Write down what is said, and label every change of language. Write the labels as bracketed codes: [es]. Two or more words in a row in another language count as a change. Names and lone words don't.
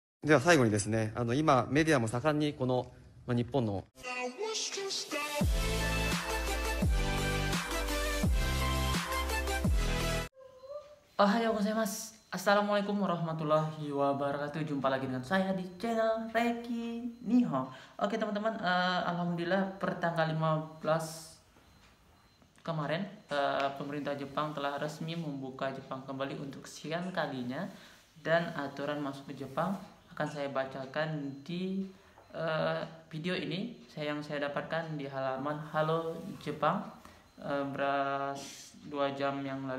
[ja] では最後にですね、今メディアも盛んにこの、日本のおはようございます. [ar] السلام عليكم ورحمة الله وبركاته. [id] Jumpa lagi dengan saya di channel Reki Niho. Oke teman-teman, alhamdulillah pertanggal 15 kemarin pemerintah Jepang telah resmi membuka Jepang kembali untuk sekian kalinya, dan aturan masuk ke Jepang akan saya bacakan di video ini yang saya dapatkan di halaman Halo Jepang 2 jam yang lalu.